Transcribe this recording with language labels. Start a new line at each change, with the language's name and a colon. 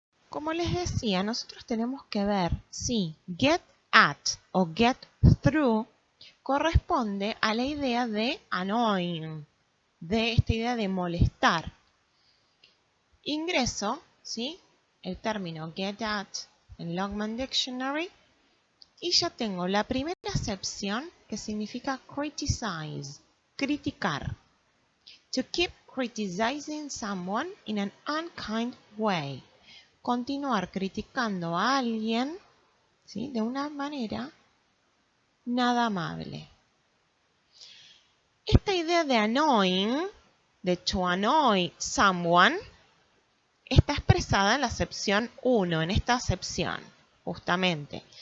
Spanish: Como les decía, nosotros tenemos que ver si get at o get through corresponde a la idea de annoying, de esta idea de molestar. Ingreso, ¿sí?, el término get at en Longman Dictionary y ya tengo la primera acepción que significa criticize, criticar.
English: To keep criticizing someone in an unkind way.
Spanish: Continuar criticando a alguien, ¿sí?, de una manera nada amable. Esta idea de annoying, de
English: to annoy someone,
Spanish: está expresada en la acepción 1, en esta acepción, justamente.